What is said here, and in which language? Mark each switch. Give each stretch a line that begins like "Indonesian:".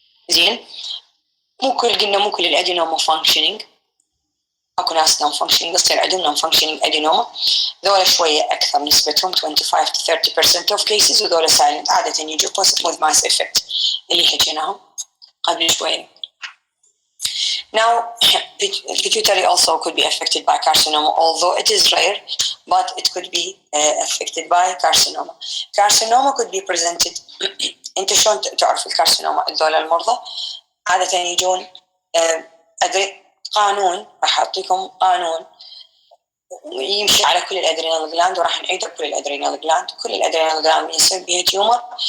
Arabic: زين. مو كل الأدينوما فانكشنينج، أكو ناس نون فانكشنينج يصير عندهم نون فانكشنينج أدينوما. ذولا شوية أكثر نسبتهم
English: 25 to 30% of cases،
Arabic: وذولا سايلنت عادة يجوا
English: positive with mass effect
Arabic: اللي حكيناهم قبل شوية.
English: Now, pituitary also could be affected by carcinoma, although it is rare, but it could be affected by carcinoma. Carcinoma could be presented.
Arabic: أنت شلون تعرف الكارسينوما؟ ذولا المرضى عادة يجون أدري قانون، راح أعطيكم قانون يمشي على كل الأدرينال جلاند، وراح نعيد كل الأدرينال جلاند. كل الأدرينال جلاند يصير بها تيومر.